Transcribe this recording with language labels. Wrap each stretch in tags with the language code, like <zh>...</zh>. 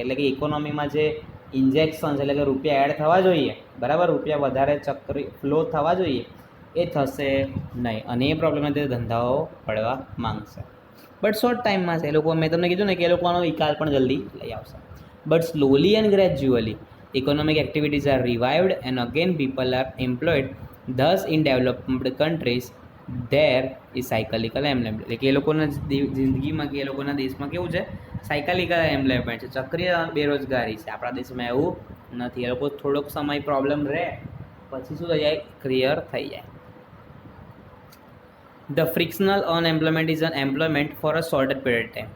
<gu>એટલે કે ઇકોનોમીમાં જે ઇન્જેક્શન્સ, એટલે કે રૂપિયા એડ થવા જોઈએ, બરાબર, રૂપિયા વધારે ફ્લો થવા જોઈએ, એ થશે નહીં, અને એ પ્રોબ્લેમના લીધે ધંધાઓ પડવા માંગશે. બટ શોર્ટ ટાઈમમાં છે. એ લોકો, મેં તમને કીધું ને, કે એ લોકોનો નિકાલ પણ જલ્દી લઈ આવશે.</gu> <en>But slowly and gradually, economic activities are revived and again people are employed. Thus, in developed countries, there is cyclical employment.</en> <gu>એટલે કે એ લોકોના જિંદગીમાં કે એ લોકોના દેશમાં કેવું છે, સાયકલિકલ એમ્પ્લોયમેન્ટ છે, ચક્રીય બેરોજગારી છે. આપણા દેશમાં એવું નથી. એ લોકો થોડોક સમય પ્રોબ્લેમ રહે પછી શું થઈ જાય, ક્લિયર થઈ જાય.</gu> <en>The frictional unemployment is unemployment for a shorter period time.</en>